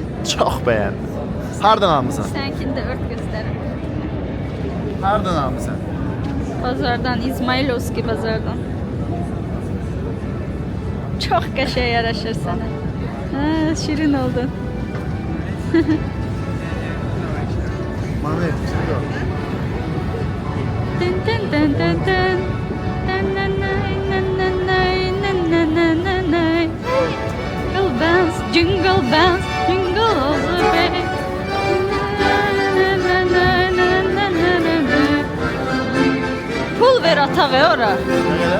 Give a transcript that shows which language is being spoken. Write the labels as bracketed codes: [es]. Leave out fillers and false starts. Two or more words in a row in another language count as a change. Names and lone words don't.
[az] Çox bəyəndim. Hardan almısan? Sənkini də ört göstərim. Hardan almısan? Bazardan, İzmailovski bazardan. Çox qəşəng yaraşır sənə. Şirin oldun. Manet, [tr] şimdi o. Dın dın dın dın dın. Dın dın dın dın dın dın dın dın dın. [en] Jingle bells, jingle all the way. [az] Pul ver ata ve ora. [tr] Ne kadar?